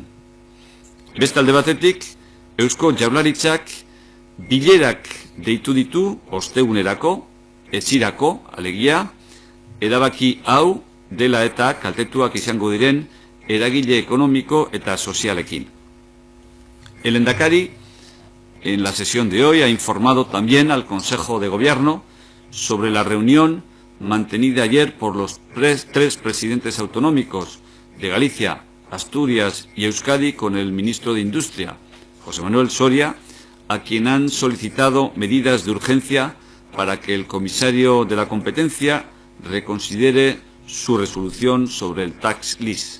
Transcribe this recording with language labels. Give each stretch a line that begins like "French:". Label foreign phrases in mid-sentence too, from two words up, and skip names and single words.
Basque: Beste alde batetik, Eusko Jaurlaritzak bilerak deitu ditu ostegunerako, etzirako, alegia, erabaki hau dela eta kaltetuak izango diren eragile ekonomiko eta sozialekin.
Spanish: El Lehendakari, en la sesión de hoy, ha informado también al Consejo de Gobierno sobre la reunión mantenida ayer por los tres presidentes autonómicos de Galicia, Asturias y Euskadi con el ministro de Industria, José Manuel Soria, a quien han solicitado medidas de urgencia para que el comisario de la competencia reconsidere su resolución sobre el tax list.